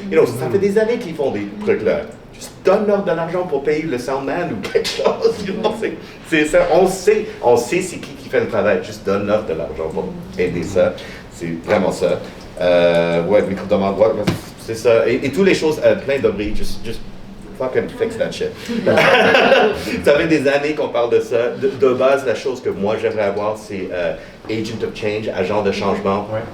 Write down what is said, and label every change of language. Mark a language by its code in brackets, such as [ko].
[fr] Ça fait des années qu'ils font des trucs là. Juste donne-leur de l'argent pour payer le soundman ou quelque chose. C'est ça. On sait c'est qui fait le travail. Juste donne-leur de l'argent pour aider ça. C'est vraiment ça. Micro demande, c'est ça. Et toutes les choses plein de bris. [en] Just fucking fix that shit. [fr] Ça fait des années qu'on parle de ça. De base, la chose que moi j'aimerais avoir, c'est agent of change, agent de changement.